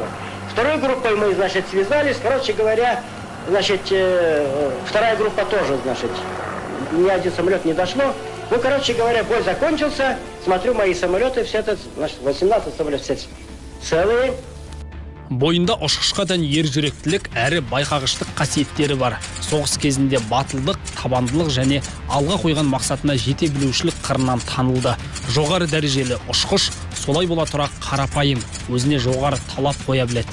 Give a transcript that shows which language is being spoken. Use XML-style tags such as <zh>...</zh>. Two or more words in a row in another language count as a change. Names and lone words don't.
<ru>Второй группой мы, связались, короче говоря, вторая группа тоже, ни один самолет не дошло. Ну, короче говоря, бой закончился, смотрю, мои самолеты, все это, 18 самолетов, все целые.</ru> <kk>Бойында ұшқышқа тән ержүректілік әрі байқағыштық қасиеттері бар. Соғыс кезінде батылдық, табандылық және алға қойған мақсатына жете білушілік қырынан танылды. Жоғары дәрежелі ұшқыш, солай бола тұра қарапайым, өзіне жоғары талап қоя біледі.</kk>